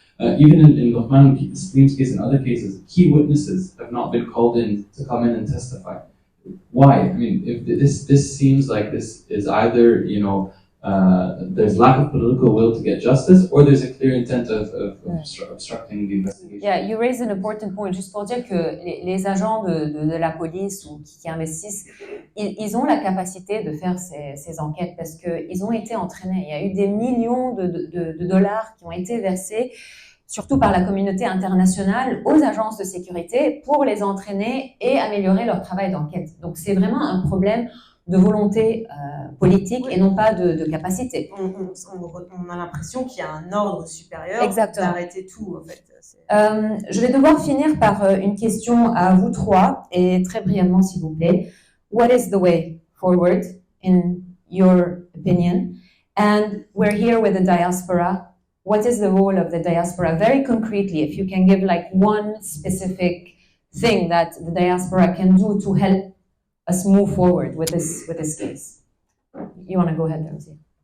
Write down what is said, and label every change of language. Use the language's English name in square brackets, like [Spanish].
[English] Even in Luqman Slim's case and other cases, key witnesses have not been called in to come in and testify. Why? I mean, if this seems like this is either, there's lack of political will to get justice, or there's a clear intent of obstructing the investigation. Yeah, you raise an important point. [French] Juste pour dire que les agents de la police ou qui investissent, ils ont la capacité de faire ces enquêtes parce qu'ils ont été entraînés. Il y a eu des millions de dollars qui ont été versés, surtout par la communauté internationale, aux agences de sécurité pour les entraîner et améliorer leur travail d'enquête. Donc c'est vraiment un problème de volonté politique et non pas de capacité. On a l'impression qu'il y a un ordre supérieur d'arrêter tout, en fait. Je vais devoir finir par une question à vous trois, et très brièvement, s'il vous plaît. [English] What is the way forward, in your opinion? And we're here with the diaspora. What is the role of the diaspora? Very concretely, if you can give like one specific thing that the diaspora can do to help us move forward with this case. You want to go ahead, Ramzi?